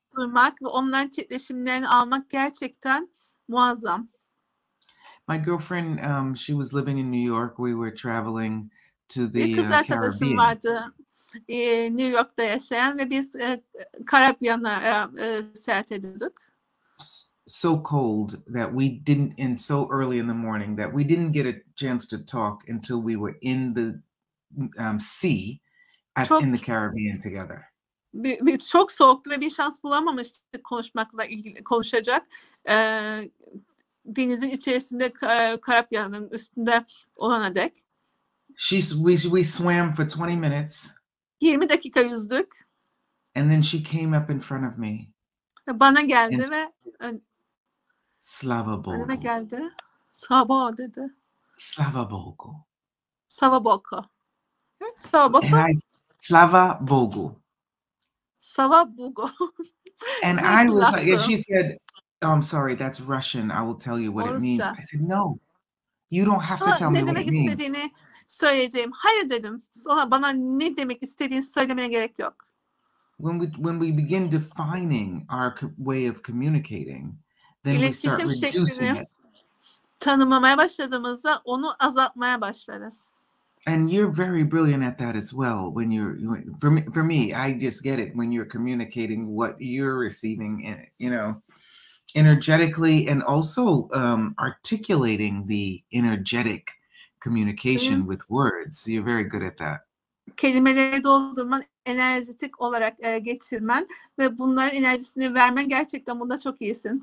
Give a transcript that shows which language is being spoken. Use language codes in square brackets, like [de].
[tr] duymak ve onların titreşimlerini almak gerçekten muazzam. [en] My girlfriend, she was living in New York. We were traveling to [tr] Bir kız [en] the [tr] arkadaşım [en] Caribbean. [tr] vardı New York'ta yaşayan ve biz Karabyan'a seyahat ediyorduk. [en] So cold that we didn't, and so early in the morning that we didn't get a chance to talk until we were in the sea in the Caribbean together. [tr] Biz çok soğuktu ve bir şans bulamamıştık konuşmakla ilgili konuşacak. Denizin içerisinde Karabyan'ın üstünde olana dek. [en] We swam for 20 minutes. [tr] 20 dakika yüzdük. [en] And then she came up in front of me. [tr] Bana geldi ve [ru] Slava Bogu. [tr] önüme geldi. Slava dedi. [ru] Slava Bogu. Slava Bogu. Slava Bogu. Slava Bogu. Slava Bogu. [en] And I was like, and she said, oh, I'm sorry, that's Russian. I will tell you what it means. I said, no, you don't have to tell me what it means. [tr] Ne demek istediğini söyleyeceğim. Hayır dedim. Sonra bana ne demek istediğini söylemene gerek yok. [en] When we begin defining our way of communicating, then we start reducing it. [tr] Tanımlamaya başladığımızda onu azaltmaya başlarız. [en] And you're very brilliant at that as well. When for me, I just get it when you're communicating what you're receiving, you know, energetically, and also articulating the energetic communication with words. You're very good at that. [tr] Kelimeleri doldurman, enerjetik olarak geçirmen ve bunların enerjisini vermen, gerçekten bunda çok iyisin.